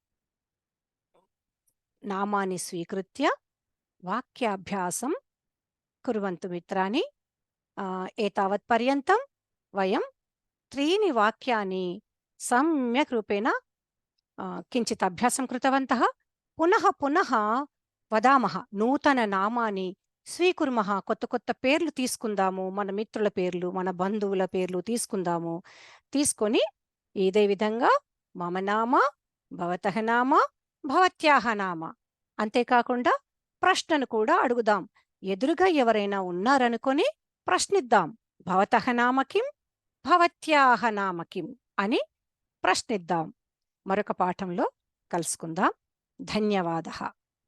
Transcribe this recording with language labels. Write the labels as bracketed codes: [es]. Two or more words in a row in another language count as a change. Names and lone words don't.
[sa] नामानि स्वीकृत्य वाक्याभ्यासं कुर्वन्तु मित्राणि। एतावत् पर्यन्तं वयं त्रीणि वाक्यानि सम्यक् रूपेण किञ्चित् अभ्यासं कृतवन्तः। पुनः पुनः వదామः నూతన నామాని స్వీకుర్మः [te] కొత్త కొత్త పేర్లు తీసుకుందాము మన మిత్రుల పేర్లు మన బంధువుల పేర్లు తీసుకుందాము తీసుకొని ఇదే విధంగా [sa] మమ నామ భవతః నామ భవత్యాహ నామ [te] అంతేకాకుండా ప్రశ్నను కూడా అడుగుదాం ఎదురుగా ఎవరైనా ఉన్నారనుకొని ప్రశ్నిద్దాం [sa] భవతః నామ కిం భవత్యాహ నామ కిం [te] అని ప్రశ్నిద్దాం మరొక పాఠంలో కలుసుకుందాం ధన్యవాదः